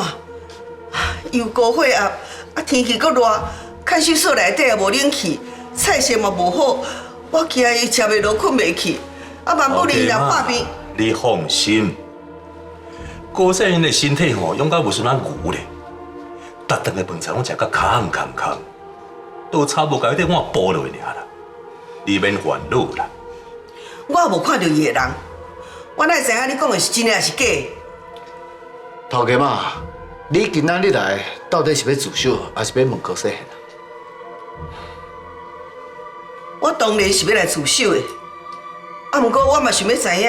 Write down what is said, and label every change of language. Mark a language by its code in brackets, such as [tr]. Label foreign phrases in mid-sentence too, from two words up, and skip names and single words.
[nan] 又高血压，天气阁热，看守所内底也无冷气，菜色嘛无好，我惊伊食袂落，困袂去，万不离来破病。你放心，郭世英的身体吼，养到无像咱牛咧，逐顿的饭菜拢食甲空，都差无甲迄块碗剥落去尔啦。你免烦恼啦。我也无看到伊的人，我哪会知影你讲的是真的还是假的？头家妈，你今仔日来到底是要自首，还是要问郭世英啊？我当然是要来自首的，毋过我嘛想要知影。